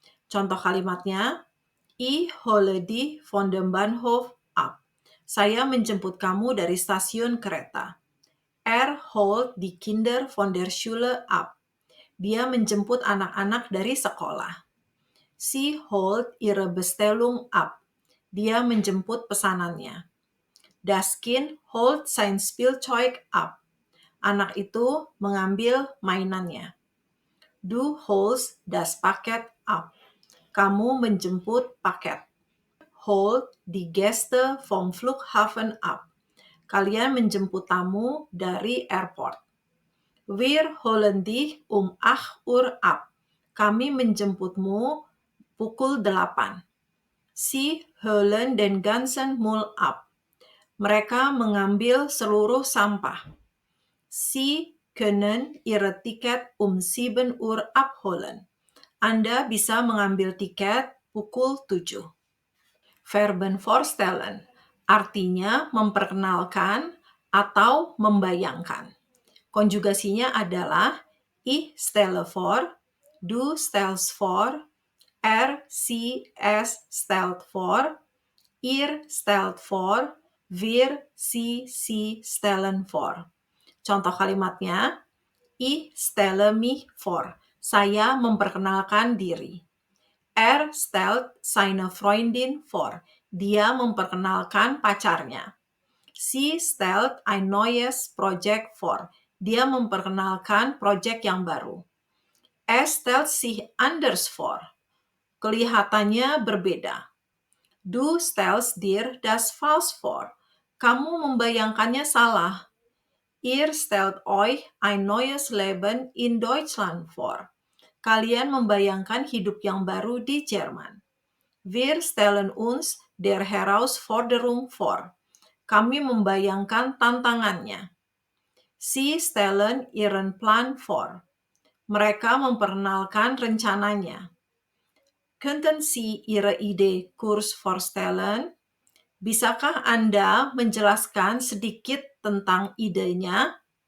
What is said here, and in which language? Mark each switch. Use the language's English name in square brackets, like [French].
[Indonesian] Contoh kalimatnya, [German] ich hole dich von dem Bahnhof ab. [Indonesian] Saya menjemput kamu dari stasiun kereta. [German] Holt die Kinder von der Schule ab. [Indonesian] Dia menjemput anak-anak dari sekolah. [German] Sie holt ihre Bestellung ab. [Indonesian] Dia menjemput pesanannya. [German] Das Kind holt sein Spielzeug ab. [Indonesian] Anak itu mengambil mainannya. [German] Du holst das Paket ab. [Indonesian] Kamu menjemput paket. [German] Holt die Gäste vom Flughafen ab. [Indonesian] Kalian menjemput tamu dari airport. [German] Wir holen dich 8 Uhr ab. [Indonesian] Kami menjemputmu pukul 8. [German] Sie holen den ganzen Müll ab. [Indonesian] Mereka mengambil seluruh sampah. [German] Sie können Ihre Ticket 7 Uhr abholen. [Indonesian] Anda bisa mengambil tiket pukul 7. Verben vorstellen artinya memperkenalkan atau membayangkan. Konjugasinya adalah [German] ich stelle vor, du stellst vor, sie, es stellt vor, ihr stellt vor, wir, sie stellen vor. [Indonesian] Contoh kalimatnya, [German] ich stelle mich vor. [Indonesian] Saya memperkenalkan diri. [German] Stellt seine Freundin vor. [Indonesian] Dia memperkenalkan pacarnya. [German] Sie stellt ein neues Projekt vor. [Indonesian] Dia memperkenalkan proyek yang baru. [German] Stellt sich anders vor. [Indonesian] Kelihatannya berbeda. [German] Du stellst dir das falsch vor. [Indonesian] Kamu membayangkannya salah. [German] Ihr stellt euch ein neues Leben in Deutschland vor. [Indonesian] Kalian membayangkan hidup yang baru di Jerman. [German] Wir stellen uns der Herausforderung vor. [Indonesian] Kami membayangkan tantangannya. [German] Sie stellen ihren Plan vor. [Indonesian] Mereka memperkenalkan rencananya. [German] Könnten Sie Ihre Idee kurz vorstellen? [Indonesian] Bisakah Anda menjelaskan sedikit tentang idenya?